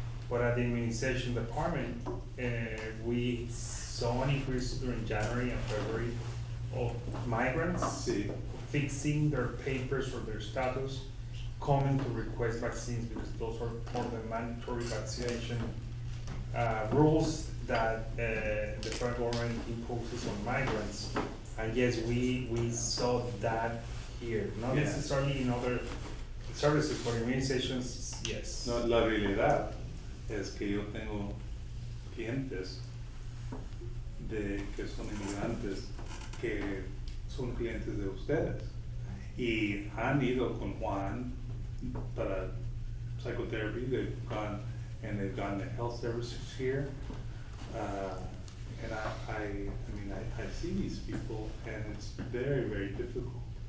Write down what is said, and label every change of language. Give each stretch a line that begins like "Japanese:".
English: But at the immunization department, we saw an increase during January and February of migrants fixing their papers or their status, coming to request vaccines because those are more the mandatory vaccination rules that the federal government imposes on migrants. And yes, we saw that here, not necessarily in other services, for immunizations, yes.
Spanish: No, la realidad es que yo tengo clientes que son inmigrantes que son clientes de ustedes y han ido con Juan para psychotherapy.
English: They've gone and they've gone to health services here, and I see these people and it's very, very difficult.